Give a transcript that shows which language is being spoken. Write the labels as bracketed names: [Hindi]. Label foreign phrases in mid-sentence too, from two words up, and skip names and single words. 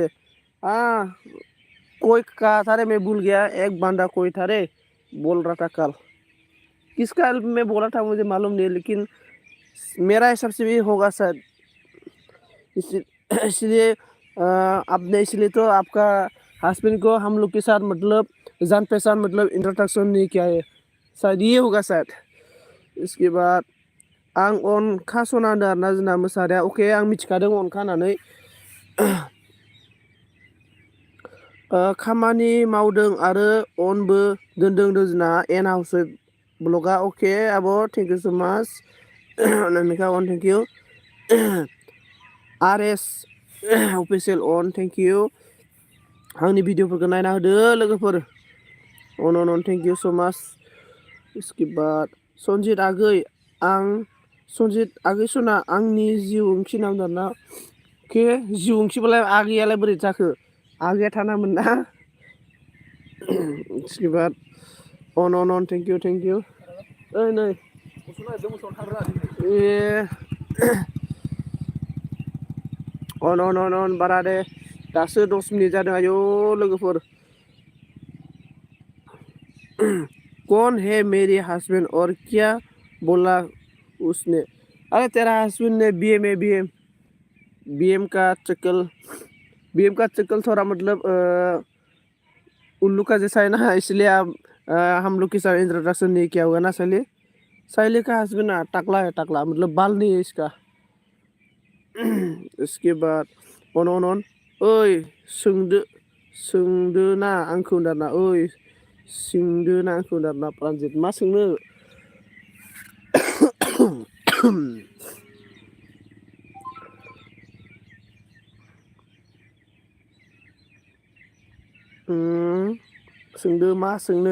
[Hindi] हाँ कोई कहा था रे, मैं भूल गया, एक बंदा कोई था रे बोल रहा था कल, किसका मैं बोला था मुझे मालूम नहीं, लेकिन मेरा हिसाब से भी होगा शायद। इसलिए आपने इसलिए तो आपका हस्बैंड को हम लोग के साथ मतलब जान पहचान मतलब इंट्रोडक्शन नहीं किया है, शायद ये होगा शायद। इसके बाद [Bodo] आं अनखा सना होनदों आरोना जोंना मोसानाया। अके आं मिथिखादों अनखा होननानै। खामानि मावदों आरो अनबो दोनदों जोंना एन हाउस ब्लगा। अके आब' [English] thank you so much [Bodo] नोंनिखा अन [English] thank you. RS official अन thank you. [Bodo] आंनि भिडिअफोरखौ नायना होदो लोगोफोर, अन [English] thank you so much. [Hindi] इसके बाद [Bodo] सनजित आगै सना आंनि जिउ ओंथि नाम दाना के जिउ ओंथिबालाय आगैयालाय बोरै जाखो, आगैया थानामोन ना। [Hindi] इसके बाद [Bodo] अन [English] thank you. [Bodo] ओइ नै ए अन बारा दे, दासो 10 मिनिट जादों आयौ लोगोफोर। [Hindi] कौन है मेरी हस्बैंड और क्या बोला उसने? अरे तेरा हस्बैंड ने बीएम का चक्कर थोड़ा मतलब उल्लू का जैसा है ना, इसलिए आप हम लोग के साथ इंट्रोडक्शन नहीं किया होगा ना। साइली का हस्बैंड ना टकला मतलब बाल नहीं है इसका। इसके बाद [Bodo] अन ओइ सोंदो ना आंखौ होनदों आरोना, ओइ सोंदो ना आंखौ होनदों आरोना प्रानजित, मा सोंनो? सोंदो मा सोंनो?